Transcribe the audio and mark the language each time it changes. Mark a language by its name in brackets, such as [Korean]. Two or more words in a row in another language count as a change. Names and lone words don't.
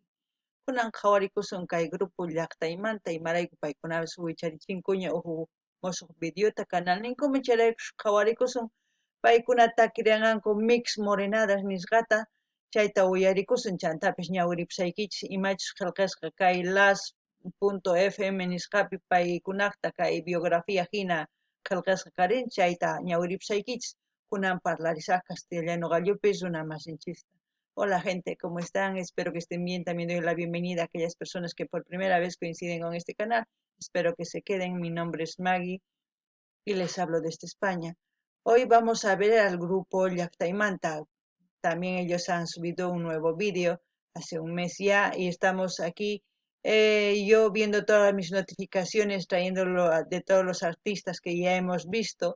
[Quechua] Kunan qhawarikusun kay grupo llaqtaymanta imarayku paykunapas wicharichinku uhu musuq videota canal ninkuman chayraykush qhawarikusun paykuna takirianganku Mix Morenadas nisqata chayta uyarikusun chantapish ñawiripusaykichis imachus qillqisqa kay las.fm nisqapi paykunaqta kay biografía hina qillqisqa karin chayta ñawiripusaykichis kunan parlarisaq castellano gallupis runa masinchista. [Spanish] Hola gente, ¿cómo están? Espero que estén bien. También doy la bienvenida a aquellas personas que por primera vez coinciden con este canal. Espero que se queden. Mi nombre es Maggie y les hablo desde España. Hoy vamos a ver al grupo Llaqtaymanta. También ellos han subido un nuevo vídeo hace un mes ya y estamos aquí yo viendo todas mis notificaciones, trayéndolo de todos los artistas que ya hemos visto.